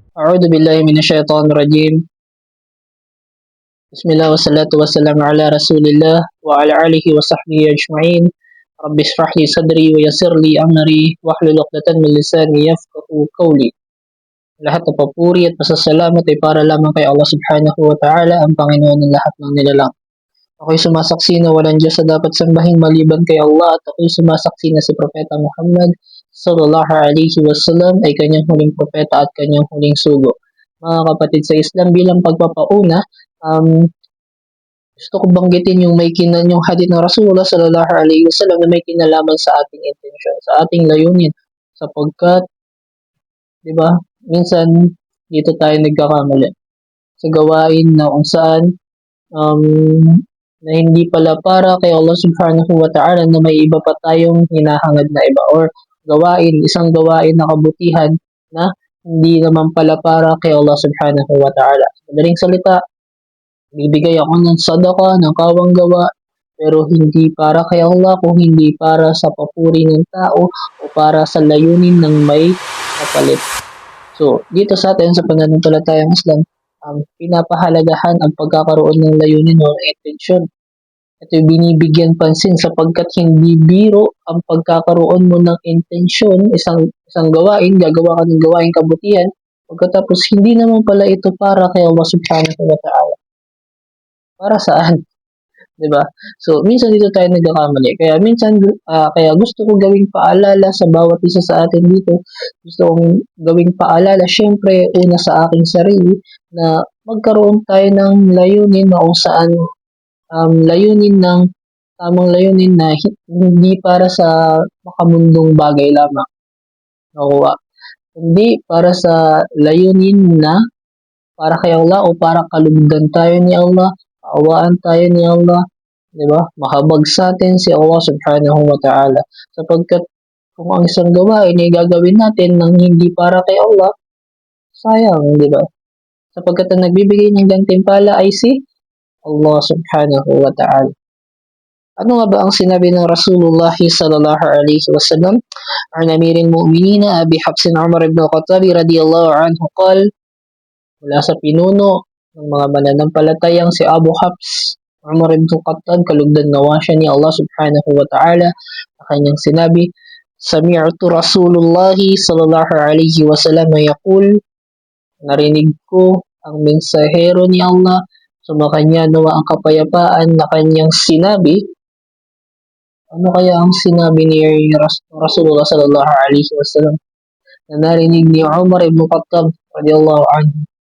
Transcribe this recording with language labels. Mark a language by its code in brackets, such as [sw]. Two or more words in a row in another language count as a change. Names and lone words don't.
[ar] أعوذ بالله من الشيطان الرجيم. بسم الله والصلاة والسلام على رسول الله وعلى آله وصحبه أجمعين. رب اشرح لي صدري ويسر لي أمري واحلل عقدة من لساني يفقهوا قولي. [tl] Lahat ng papuri at pasasalamat ay para lamang kay Allah [ar] سبحانه وتعالى, [tl] ang Panginoon ng lahat ng nilalang. Ako'y sumasaksi na walang Diyos sa dapat sambahin maliban kay Allah, at ako'y sumasaksi na si Propeta Muhammad [ar] صلى الله عليه وسلم [tl] ay kanyang huling propeta at kanyang huling sugo. Mga kapatid sa Islam, bilang pagpapauna, gusto ko banggitin yung yung hadith ng [ar] رسول الله صلى الله عليه وسلم [tl] na may kinalaman sa ating intensyon, sa ating layunin, sapagkat, di ba, minsan dito tayo nagkakamali sa gawain na kung saan na hindi pala para kay Allah [ar] سبحانه وتعالى, [tl] na may iba pa tayong hinahangad na iba, or isang gawain na kabutihan na hindi naman pala para kay Allah [ar] سبحانه وتعالى. [tl] Madaling salita, bibigay ako ng sadaka, ng kawang gawa, pero hindi para kay Allah, kung hindi para sa papuri ng tao o para sa layunin ng may kapalit. So, dito sa atin sa pananampalatayang Islam, pinapahalagahan ang pagkakaroon ng layunin o intensyon. Ito'y binibigyan pansin sapagkat hindi biro ang pagkakaroon mo ng intensyon, isang gawain, gagawa ka ng gawain kabutihan, pagkatapos hindi naman pala ito para kay Allah [ar] سبحانه وتعالى. [tl] Para saan? Diba? So, minsan dito tayo nagkakamali. Kaya minsan, kaya gusto ko gawing paalala sa bawat isa sa atin dito. Gusto kong gawing paalala, syempre, una sa aking sarili, na magkaroon tayo ng layunin na kung saan tamang layunin na hindi para sa makamundong bagay lamang. Nakuha. Hindi para sa layunin na para kay Allah o para kalugdan tayo ni Allah, kaawaan tayo ni Allah, di ba? Mahabag sa atin si Allah [ar] سبحانه وتعالى. [tl] Sapagkat kung ang isang gawain ay gagawin natin nang hindi para kay Allah, sayang, di ba? Sapagkat ang nagbibigay ng gantimpala ay si Allah [ar] سبحانه وتعالى. [tl] Ano nga ba ang sinabi ng [ar] رسول الله صلى الله عليه وسلم? عن أمير المؤمنين أبي حفص عمر بن الخطاب رضي الله عنه قال, [tl] mula sa pinuno ng mga mananampalatayang si Abu Hafs Umar ibn Khattab, kalugdan nawa siya ni Allah [ar] سبحانه وتعالى, [tl] na kanyang sinabi, [ar] سمعت رسول الله صلى الله عليه وسلم يقول, [tl] narinig ko ang mensahero ni Allah, sumakanya nawa ang kapayapaan, na kanyang sinabi. Ano kaya ang sinabi ni [ar] رسول الله صلى الله عليه وسلم [tl] na narinig ni Umar ibn Khattab [ar] رضي الله عنه?